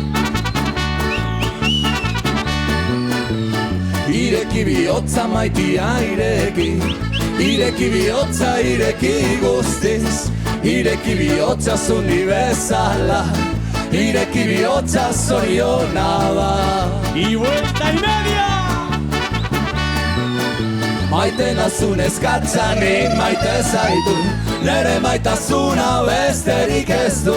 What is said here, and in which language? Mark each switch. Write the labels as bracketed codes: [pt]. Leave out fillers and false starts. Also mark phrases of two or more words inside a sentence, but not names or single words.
[eu] Ireki bihotza maitia ireki, ireki bihotza ireki guztiz, ireki bihotza zundi bezala, ireki bihotza zoriona da. [es] Y vuelta y media. [eu] Maite nazun eskatzanik maite zaitu, nere maitasuna besterik ez du.